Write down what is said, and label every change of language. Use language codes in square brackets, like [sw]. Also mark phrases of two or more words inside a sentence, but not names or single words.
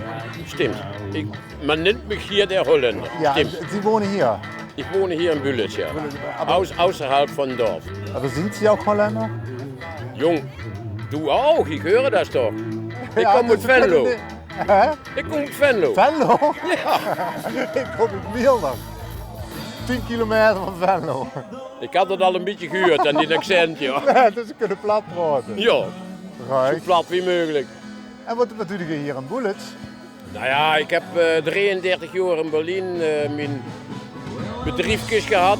[de] Stimmt. Man nennt mich hier der Holländer. Ja, Stimmt. Sie wohnen hier? Ich wohne hier in Büllitz, ja. Außerhalb von Dorf. Aber sind Sie auch Holländer? Jung, du auch, ich höre das doch. Ich Ja, komme mit das können Venlo. Sie- Hä? Ich komme mit Venlo. Venlo? Ja. [nl] Ik kom uit Wielder. 10 kilometer van Venlo. Ik had het al een beetje gehoord aan die accent, ja. Ja, dus ze kunnen plat praten. Ja, zo Right. plat wie mogelijk. En wat doe je hier in Büllitz? Nou ja, ik heb 33 jaar in Berlijn mijn bedrijfjes gehad.